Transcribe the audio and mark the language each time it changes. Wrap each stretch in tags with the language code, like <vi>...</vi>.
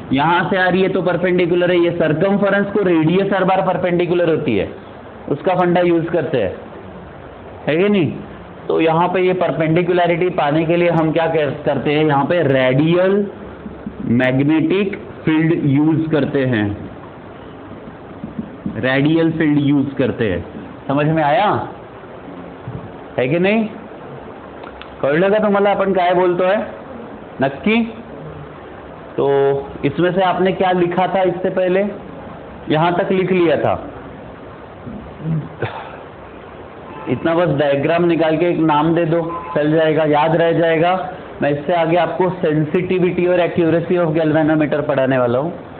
<hi>यहां से आ रही है तो परपेंडिकुलर है, ये सर्कमफरेंस को रेडियस हर बार परपेंडिकुलर होती है, उसका फंडा यूज करते हैं, है कि नहीं? तो यहाँ पे ये परपेंडिकुलरिटी पाने के लिए हम क्या करते हैं, यहाँ पे रेडियल मैग्नेटिक फील्ड यूज करते हैं, रेडियल फील्ड यूज करते हैं। समझ में आया है की नाही?</hi> <mr>कळलं का तुम्हाला आपण काय बोलतोय? नक्की?</mr> <hi>तो इसमें से आपने क्या लिखा था इससे पहले? यहां तक लिख लिया था, इतना बस डायग्राम निकाल के एक नाम दे दो, चल जाएगा, याद रह जाएगा। मैं इससे आगे आपको सेंसिटिविटी और एक्यूरेसी ऑफ गैल्वेनोमीटर पढ़ाने वाला हूं।</hi>